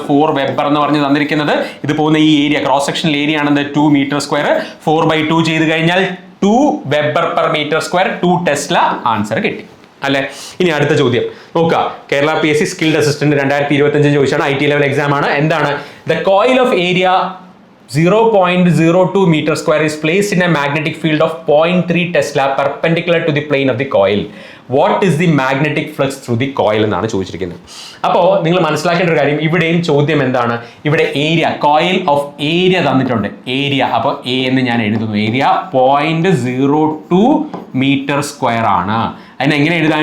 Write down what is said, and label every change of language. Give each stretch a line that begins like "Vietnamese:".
Malayalam: 4 weber എന്ന് പറഞ്ഞ് തന്നിരിക്കുന്നത്. ഇത് പോകുന്ന ഈ area, cross sectional area ആണെന്ത്? 2 m². 4/2 ചെയ്ത് കഴിഞ്ഞാൽ 2 വെബർ/m², 2 ടെസ്ല. ആൻസർ കിട്ടി അല്ലെ? ഇനി അടുത്ത ചോദ്യം നോക്കുക. കേരള PSC സ്കിൽഡ് അസിസ്റ്റന്റ് 2025 ചോദിച്ചാണ്. IT ലെവൽ എക്സാം ആണ്. എന്താണ്?
English: The coil of area 0.02 m² is placed in a magnetic field of 0.3 Tesla perpendicular to the plane of the coil. What is the magnetic flux through the coil
Malayalam: എന്നാണ് ചോദിച്ചിരിക്കുന്നത്. അപ്പോൾ നിങ്ങൾ മനസ്സിലാക്കേണ്ട ഒരു കാര്യം, ഇവിടെയും ചോദ്യം എന്താണ്? ഇവിടെ ഏരിയ, കോയിൽ ഓഫ് ഏരിയ തന്നിട്ടുണ്ട്. ഏരിയ, അപ്പോൾ A എന്ന് ഞാൻ എഴുതുന്നു. ഏരിയ 0.02 m² ആണ്. അതിന് എങ്ങനെ എഴുതാൻ?